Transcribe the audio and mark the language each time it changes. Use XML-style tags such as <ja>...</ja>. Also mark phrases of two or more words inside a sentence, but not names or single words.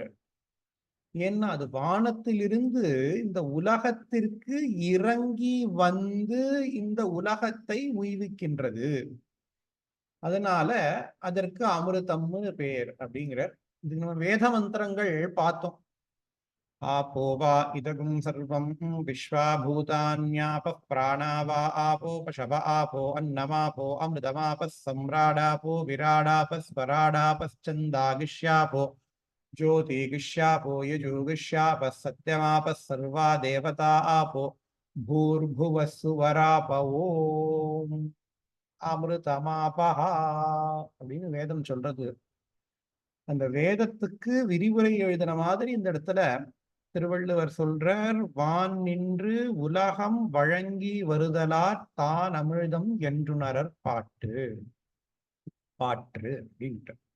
<ta>ஏன்னா அது வானத்திலிருந்து இந்த உலகத்திற்கு இறங்கி வந்து இந்த உலகத்தை உய்விக்கின்றது. அதனால அதற்கு அமிர்தம்னு பேர் அப்படிங்கிற. இது நம்ம வேத மந்திரங்கள் பார்த்தோம்.</ta> <sa>आपो वा इदगुं सर्वं विश्वाभूतान्यापः प्राणावा आपो पशव आपो अन्नमापो अमृतमापः सम्राडापो विराडापः स्वराडापश्चन्दागिष्यापो ज्योतिगिष्यापो यजुगिष्यापः सत्यमापः सर्वा देवता आपो भूर्भुवः सुवरापवो अमृतमापः</sa> <ta>அப்படின்னு வேதம் சொல்றது. அந்த வேதத்துக்கு விரிவுரை எழுதின மாதிரி இந்த இடத்துல திருவள்ளுவர் சொல்றார், வான் நின்று உலகம் வழங்கி வருதலாற் தான் அமிழ்தம் என்றுணரற் பாற்று பாற்று அப்படின்ட்டு.</ta>